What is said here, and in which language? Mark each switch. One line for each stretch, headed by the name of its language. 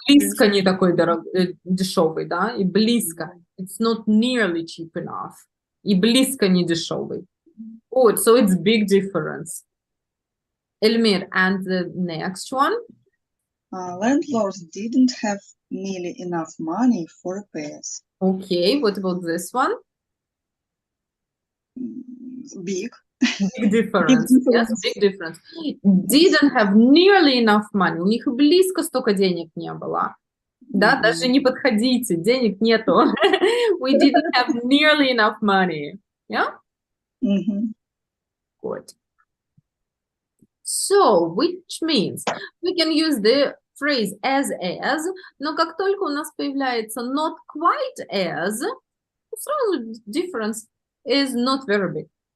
Russian: близко не такой дешевый, да? И близко.
English: It's not nearly cheap enough.
Russian: И близко не дешевый.
English: Oh, so it's big difference. Elmir, and the next one? Landlords didn't have nearly enough money for repairs. Okay, what about this one? Big. Big difference. Yes, big difference. Didn't have nearly enough money.
Russian: У них и близко столько денег не было. Да, даже не подходите, денег нету.
English: We didn't have nearly enough money. Yeah? Good. So, which means we can use the phrase as,
Russian: но как только у нас появляется
English: not quite as,
Russian: сразу
English: difference is not very big.